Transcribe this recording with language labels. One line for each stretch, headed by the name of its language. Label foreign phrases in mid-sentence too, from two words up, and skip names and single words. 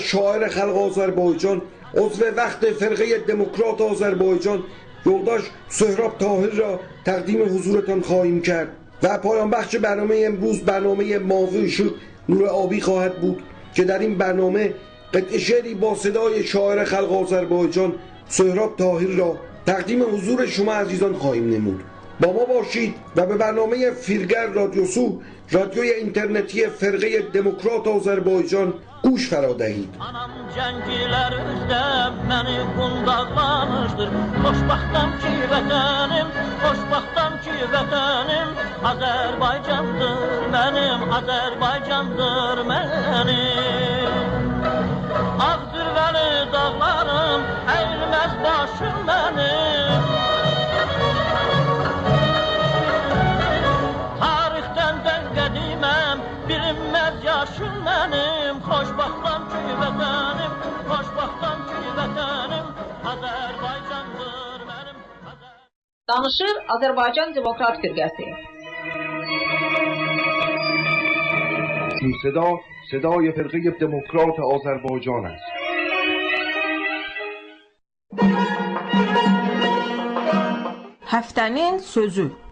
Persian: شاعر خلق آذربایجان عضو وقت فرقه دموکرات آذربایجان یلداش سهراب طاهر را تقدیم حضورتان خواهیم کرد و پایان بخش برنامه امروز برنامه ماوی شد نور آبی خواهد بود که در این برنامه قطعه شعری با صدای شاعر خلق آذربایجان سهراب طاهر را تقدیم حضور شما عزیزان خواهیم نمود. با ما باشید و به برنامه فیرگر رادیوسو رادیوی اینترنتی فرقه دموکرات آذربایجان گوش فرا دهید.
Azerbaijani: Anam cəngilər üzdə məni qundaqlamışdır. Xoşbaxtam ki vətənim, xoşbaxtam ki vətənim Azərbaycandır mənim, Azərbaycandır mənim. Ağzırvəli dağlarım, əyilməz başım mənim. Tarixdən dən qədiməm, bilinməz yaşım mənim. Xoşbaxtam ki vətənim, xoşbaxtam ki vətənim Azərbaycandır mənim. Danışır Azərbaycan Demokrat Firqəsi.
Persian: این صدا صدای فرقه دموکرات آذربایجان است.
Azerbaijani: Həftənin sözü.